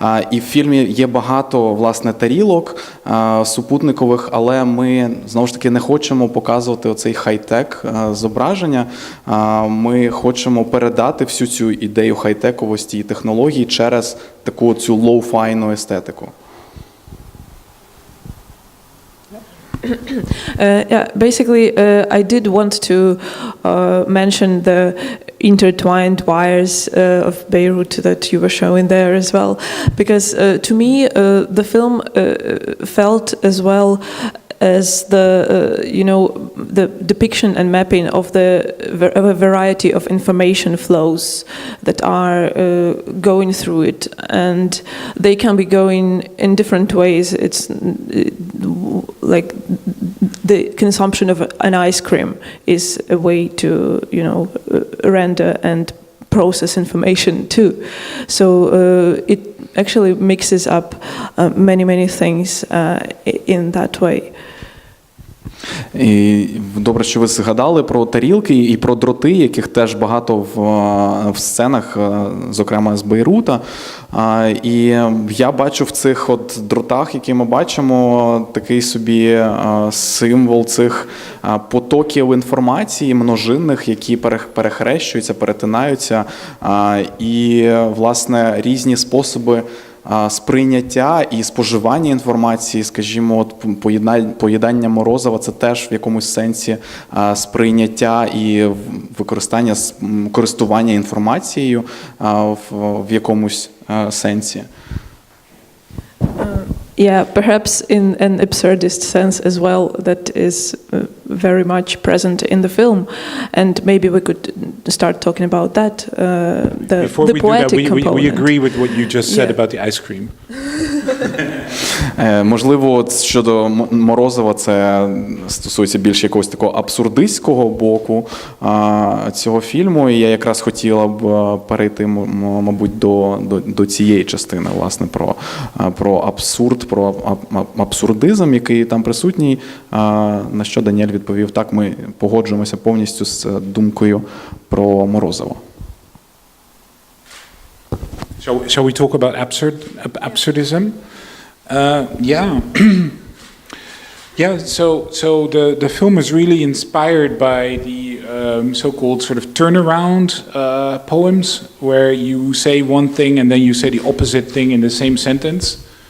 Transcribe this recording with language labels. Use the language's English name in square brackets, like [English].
[Ukrainian] І в фільмі є багато, власне, тарілок супутникових, але ми, знову ж таки, не хочемо показувати оцей хай-тек зображення. Ми хочемо передати всю цю ідею хай-тековості і технологій через таку цю лоу-файну естетику. [English] Basically, I did want to mention the intertwined wires of Beirut that you were showing there as well, because to me the film felt as well as the the depiction and mapping of a variety of information flows that are going through it, and they can be going in different ways. It's like the consumption of an ice cream is a way to render and process information too. So it actually mixes up many things in that way. [Ukrainian] І добре, що ви згадали про тарілки і про дроти, яких теж багато в сценах, зокрема з Бейрута. І я бачу в цих от дротах, які ми бачимо, такий собі символ цих потоків інформації множинних, які перехрещуються, перетинаються, і, власне, різні способи сприйняття і споживання інформації, скажімо, от поїдання морозива – це теж в якомусь сенсі сприйняття і використання, користування інформацією в якомусь сенсі. [English] Yeah, perhaps in an absurdist sense as well, that is very much present in the film, and maybe we could start talking about that. Before the poetic component. We agree with what you just said about the ice cream. [Ukrainian] Можливо, щодо морозива, це стосується більш якогось такого абсурдистського боку цього фільму, і я якраз хотіла б перейти, мабуть, до цієї частини, власне, про абсурд, про абсурдизм, який там присутній, на що Даніель відповів: так, ми погоджуємося повністю з думкою про морозиво. [English] Shall we talk about absurdism? Yeah. Yeah, so the film is really inspired by the so-called sort of turnaround poems, where you say one thing and then you say the opposite thing in the same sentence.